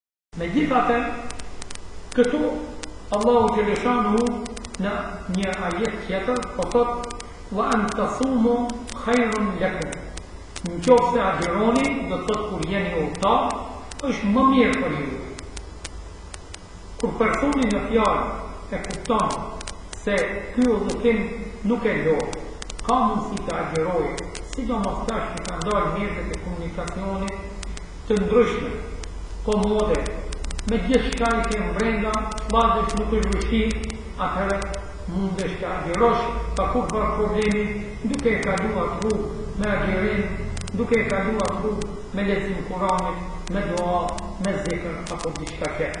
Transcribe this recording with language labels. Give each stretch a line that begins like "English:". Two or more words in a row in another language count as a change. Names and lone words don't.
Albanian: Megjithatë, këtu Allahu Gjeleshanu në një ajet tjetër po thot
Arabic: وأن تصوموا خير لكم.
Albanian: Në qoftë se agjeroni, do të thotë kur jeni udhëtar, është më mirë për ju. Kur personi në fjalë e kupton se ky udhëtim nuk e lo, ka mundësi të agjerojë, sidomos tash që ka ndalë mjetet e komunikacionit të ndryshme, komode, me gjithë shka i ke brenda, vazhdesh nuk është vështirë, atëherë mundesh të agjerosh pa kurrë problemi, duke e kaluar rrugë me agjerim, duke e kaluar rrugë me lexim Kuranit, me dua, me zikr apo diçka tjetër.